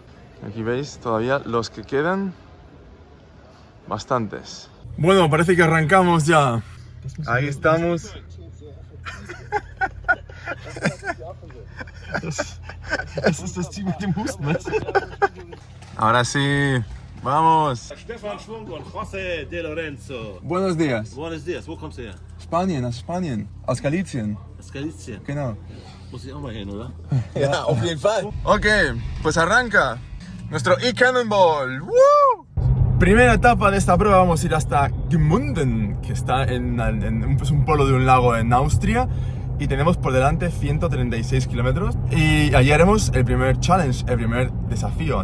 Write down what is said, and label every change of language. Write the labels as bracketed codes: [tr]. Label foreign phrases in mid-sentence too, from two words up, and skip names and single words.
[es] Aquí veis todavía los que quedan, bastantes. Bueno, parece que arrancamos ya. Ahí estamos. Ahora sí, vamos. Stefan Schwung und José de Lorenzo. Buenos días. Buenos días, [de] wo kommst du her? Spanien, aus Spanien. Aus Galicien. Aus Galizien. Genau. Muss ich auch mal hin, oder? Ja, auf jeden Fall. [es] Ok, pues arranca nuestro e-Cannonball. ¡Woo! Primera etapa de esta prueba, vamos a ir hasta Gmunden, que está en un pueblo de un lago en Austria. Y tenemos por delante 136 kilómetros. Y allí haremos el primer challenge, el primer desafío.